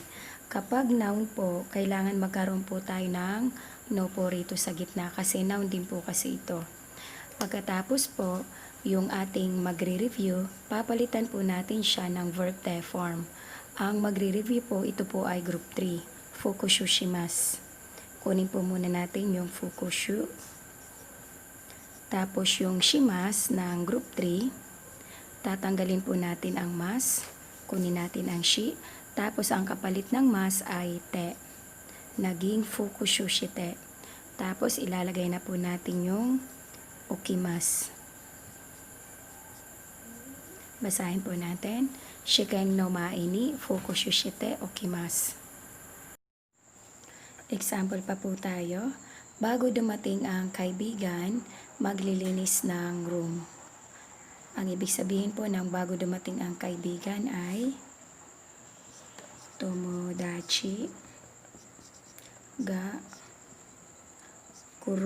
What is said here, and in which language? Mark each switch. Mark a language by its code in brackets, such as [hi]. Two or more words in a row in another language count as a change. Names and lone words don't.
[tl] Kapag noun po, kailangan magkaroon po tayo ng no po rito sa gitna kasi noun din po kasi ito. Pagkatapos po, yung ating magre-review, papalitan po natin siya ng [en] verb te form. [tl] Ang magre-review po, ito po ay group 3, [ja] 復習します. [tl] Kunin po muna natin yung fukushu. Tapos yung shimasu ng group 3, tatanggalin po natin ang mas, kunin natin ang shi, tapos ang kapalit ng mas ay te. Naging [ja] 復習して. [tl] Tapos ilalagay na po natin yung okimasu. Basahin po natin. [ja] 試験の前に、復習しておきます. [tl] Example pa po tayo. Bago dumating ang kaibigan, maglilinis ng room. Ang ibig sabihin po ng bago dumating ang kaibigan ay [ja] 友達が来る.